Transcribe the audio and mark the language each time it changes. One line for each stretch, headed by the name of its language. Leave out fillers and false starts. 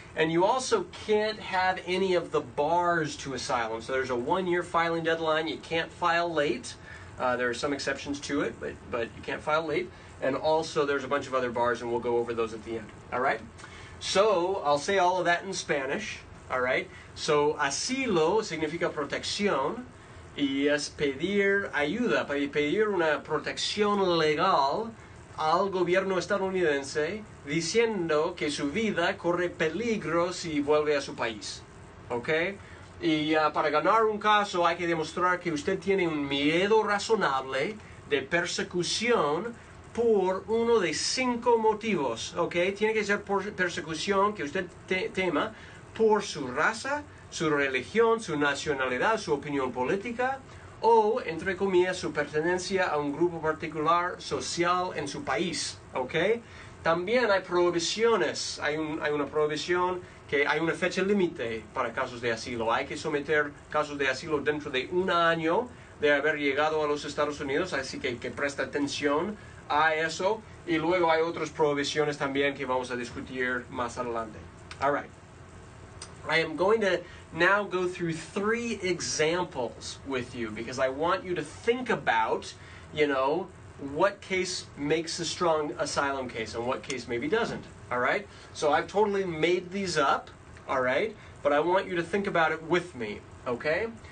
English: And you also can't have any of the bars to asylum. So there's a 1-year filing deadline. You can't file late. There are some exceptions to it, but you can't file late. And also there's a bunch of other bars, and we'll go over those at the end. All right? So I'll say all of that in Spanish. All right?
Spanish: So asilo significa protección y es pedir ayuda, pedir una protección legal al gobierno estadounidense diciendo que su vida corre peligro si vuelve a su país. ¿Ok? Y para ganar un caso hay que demostrar que usted tiene un miedo razonable de persecución por uno de 5 motivos, ¿ok? Tiene que ser por persecución que usted tema por su raza, su religión, su nacionalidad, su opinión política o, entre comillas, su pertenencia a un grupo particular social en su país, ¿ok? También hay prohibiciones, hay una prohibición que hay una fecha límite para casos de asilo. Hay que someter casos de asilo dentro de 1 año de haber llegado a los Estados Unidos, así que presta atención a eso. Y luego hay otras prohibiciones también que vamos a discutir más adelante.
English: All right. I am going to now go through 3 examples with you because I want you to think about, what case makes a strong asylum case and what case maybe doesn't. All right? So I've totally made these up, all right? But I want you to think about it with me, okay?